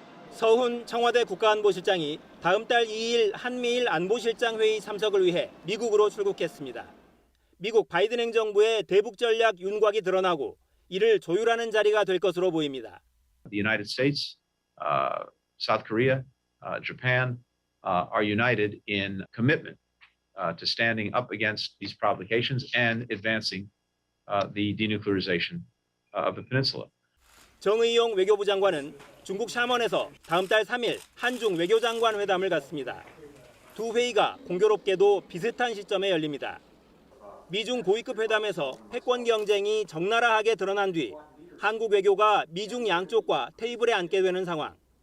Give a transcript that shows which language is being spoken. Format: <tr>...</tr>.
<ko>서훈 청와대 국가안보실장이 다음 달 2일 한미일 안보실장 회의 참석을 위해 미국으로 출국했습니다. 미국 바이든 행정부의 대북 전략 윤곽이 드러나고 이를 조율하는 자리가 될 것으로 보입니다.</ko> <en>The United States, South Korea, Japan are united in commitment to standing up against these provocations and advancing the denuclearization of the peninsula.</en> <ko>정의용 외교부 장관은 중국 샤먼에서 다음 달 3일 한중 외교장관 회담을 갖습니다. 두 회의가 공교롭게도 비슷한 시점에 열립니다. 미중 고위급 회담에서 패권 경쟁이 적나라하게 드러난 뒤 한국 외교가 미중 양쪽과 테이블에 앉게 되는 상황.</ko>